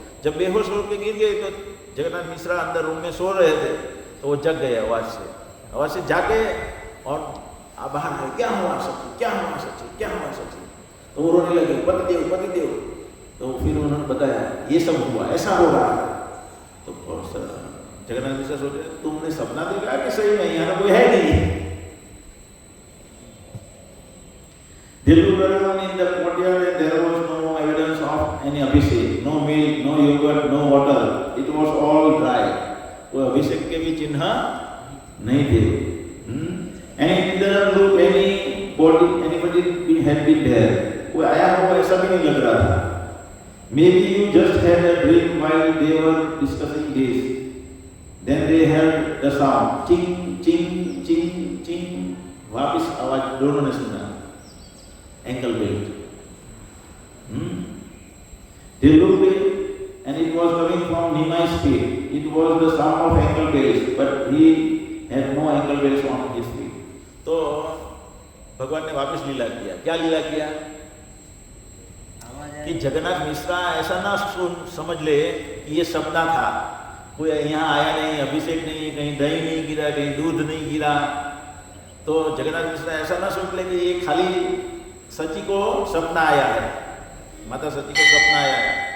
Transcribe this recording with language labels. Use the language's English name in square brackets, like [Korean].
[Hindi] जब बेहोश होकर गिर गई तो जगन्नाथ मिश्रा अंदर रूम में सो रहे थे, तो वो जग गए आवाज़ से जाके, और बाहर आए, क्या हुआ सच्ची। तो वो रोने लगे, पतिदेव। तो फिर उन्होंने बताया ये सब हुआ, ऐसा हो रहा है। तो जगन्नाथ मिश्रा सोच रहे तुमने सपना देखा कि सही में यहाँ कोई है नहीं। [English] They looked around in the courtyard and there was no evidence of any abhishek, no milk, no yogurt, no water. It was all dry. [Hindi] कोई अभिषेक के भी चिन्ह नहीं थे। [English] And it didn't look anybody had been there. [Hindi] कोई आया हो ऐसा भी नहीं लग रहा था। [English] Maybe you just had a dream while they were discussing this. Then they heard the sound, ching, ching, ching, ching. [Hindi] वापिस आवाज दोनों ने सुना, ankle belt. [English] They looked and it was coming from Nimai's feet. It was the sound of ankle bells, but he had no ankle bells on his feet. [Hindi] तो भगवान ने वापस लीला किया। क्या लीला किया कि जगन्नाथ मिश्रा ऐसा ना समझ ले कि ये सपना था, कोई यहाँ आया नहीं, अभिषेक नहीं, कहीं दही नहीं गिरा, कहीं दूध नहीं गिरा। तो जगन्नाथ मिश्रा ऐसा ना सोच ले कि ये खाली सची को सपना आया है, माता सची को सपना आया है।